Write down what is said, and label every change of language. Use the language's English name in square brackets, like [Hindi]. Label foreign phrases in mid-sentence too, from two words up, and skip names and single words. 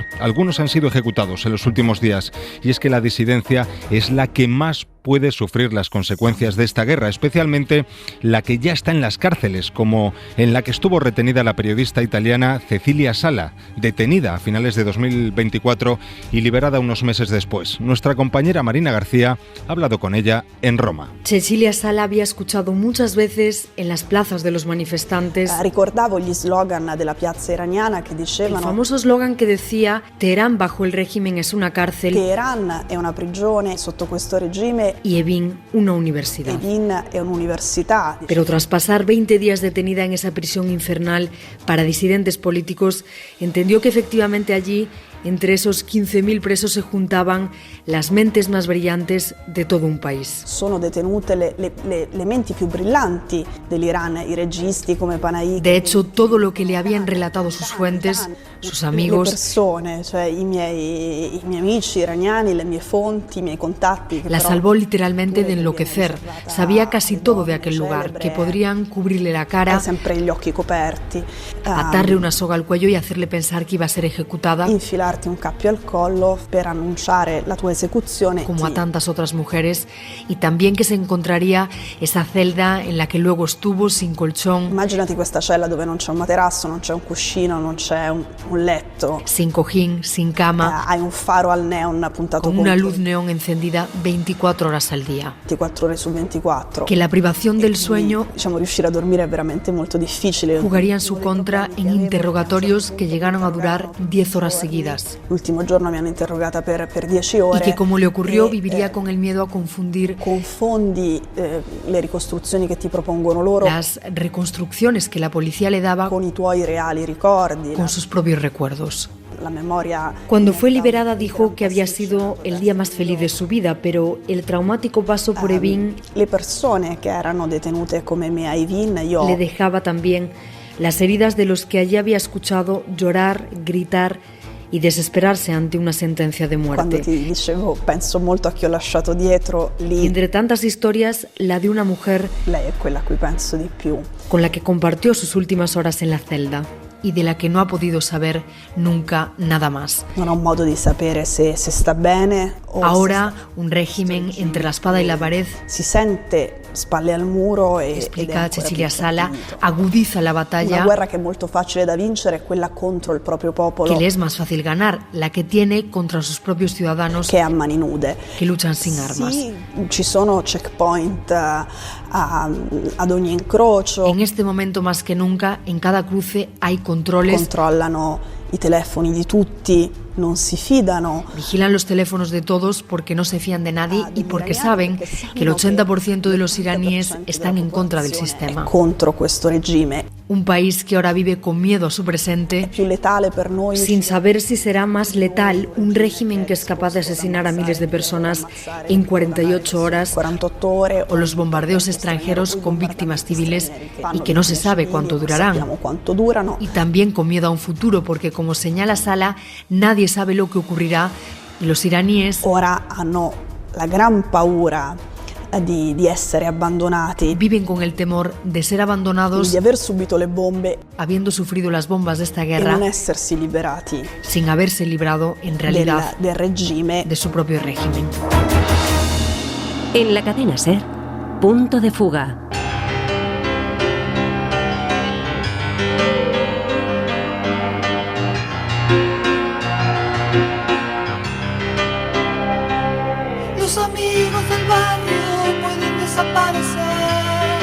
[Spanish] Algunos han sido ejecutados en los últimos días, y es que la disidencia es la que más puede sufrir las consecuencias de esta guerra, especialmente la que ya está en las cárceles, como en la que estuvo retenida la periodista italiana Cecilia Sala, detenida a finales de 2024 y liberada unos meses después. Nuestra compañera Marina García ha hablado con ella en Roma. Cecilia Sala había escuchado muchas veces en las plazas de los manifestantes [Italian] Ricordavo gli slogan della piazza iraniana che dicevano [Spanish] el famoso eslogan que decía: Teherán bajo el régimen es una cárcel, [Italian] Teheran è una prigione sotto questo regime [Spanish] y Evin una universidad. [Italian] Evin è un'università. [Spanish] Pero tras pasar 20 días detenida en esa prisión infernal para disidentes políticos, entendió que efectivamente allí, entre esos 15.000 presos, se juntaban las mentes más brillantes de todo un país. [Italian] Sono detenute le menti più brillanti dell'Iran, i registi come Panahi. [Spanish] De hecho, todo lo que le habían relatado sus fuentes, sus amigos, [Italian] le persone, cioè i miei amici iraniani, le mie fonti, i miei contatti. [Spanish] La salvó literalmente de enloquecer. Sabía casi todo de aquel lugar, que podrían cubrirle la cara, [Italian] sempre gli occhi coperti, [Spanish] atarle una soga al cuello y hacerle pensar que iba a ser ejecutada, [Italian] infilarti un cappio al collo per annunciare la tua esecuzione, [Spanish] como a tantas otras mujeres, y también que se encontraría esa celda en la que luego estuvo sin colchón. [Italian] Immaginati questa cella dove non c'è un materasso, non c'è un cuscino, non c'è un letto, [Spanish] sin cojín, sin cama, [Italian] hai un faro al neon puntato [Spanish] con una luz neón encendida 24 horas al día. [Italian] 24 ore su 24. [Spanish] Que la privación del sueño, [Italian] riuscire a dormire è veramente molto difficile. [Spanish] Jugaría en su contra en interrogatorios que llegaron a durar 10 horas seguidas. [Italian] L'ultimo giorno mi hanno interrogata per 10 ore. [Spanish] Y que, como le ocurrió, viviría con el miedo a confundir. [Italian] Confondi le ricostruzioni che ti propongono loro. [Spanish] Las reconstrucciones que la policía le daba [Italian] con i tuoi reali ricordi. [Spanish] Con sus propios recuerdos. La memoria. Cuando fue liberada dijo que había sido el día más feliz de su vida, pero el traumático paso por Evin, [Italian] le persone che erano detenute come me a Evin, [Spanish] le dejaba también las heridas de los que allí había escuchado llorar, gritar y desesperarse ante una sentencia de muerte. [Italian] Quando ti dicevo, penso molto a chi ho lasciato dietro lì. [Spanish] Y entre tantas historias, la de una mujer, [Italian] lei è quella a cui penso di più, [Spanish] con la que compartió sus últimas horas en la celda y de la que no ha podido saber nunca nada más. [Italian] Non ho modo di sapere se sta bene o [Spanish] ahora un régimen entre la espada y la pared. [Italian] Si sente spalle al muro e [Spanish] explica Cecilia Sala, agudiza la batalla. [Italian] Una guerra che è molto facile da vincere è quella contro il proprio popolo. [Spanish] Que le es más fácil ganar, la que tiene contra sus propios ciudadanos [Italian] che a mani nude, [Spanish] que luchan sin armas. [Italian] Sì, ci sono checkpoint ad ogni incrocio. [Spanish] En este momento más que nunca, en cada cruce hay controles. [Italian] Controllano i telefoni di tutti, non si fidano. [Spanish] Vigilan los teléfonos de todos porque no se fían de nadie y porque saben que el 80% de los iraníes están en contra del sistema. [Italian] Contro questo regime. [Spanish] Un país que ahora vive con miedo a su presente, sin saber si será más letal un régimen que es capaz de asesinar a miles de personas en 48 horas, o los bombardeos extranjeros con víctimas civiles y que no se sabe cuánto durarán. Y también con miedo a un futuro, porque como señala Sala, nadie sabe lo que ocurrirá y los iraníes [Italian] ahora hanno la gran paura di essere abbandonati, [Spanish] viven con el temor de ser abandonados, [Italian] di aver subito le bombe, [Spanish] habiendo sufrido las bombas de esta [Italian] e [Spanish] guerra, [Italian] non essersi liberati [Spanish] sin haberse librado en realidad [Italian] del regime, [Spanish] de su propio régimen. En la cadena SER, Punto de Fuga. Los amigos del barrio pueden desaparecer.